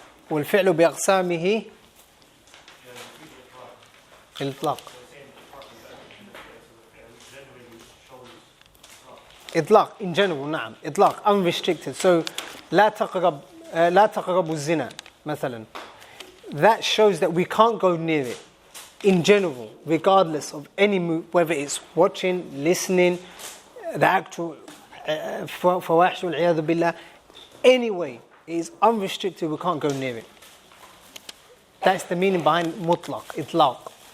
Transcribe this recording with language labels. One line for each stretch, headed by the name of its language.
Arabic: والفعل بأقسامه إطلاق. إطلاق
English: in general,
Arabic: نعم. إطلاق unrestricted. So لا تقرب الزنا مثلا.
English: That shows that we can't go near it in general, regardless of any move, whether it's watching, listening, the actual
Arabic: فواحش والعياذ بالله.
English: Anyway, it is unrestricted, we can't go near it. That's the meaning behind mutlaq, itlaq.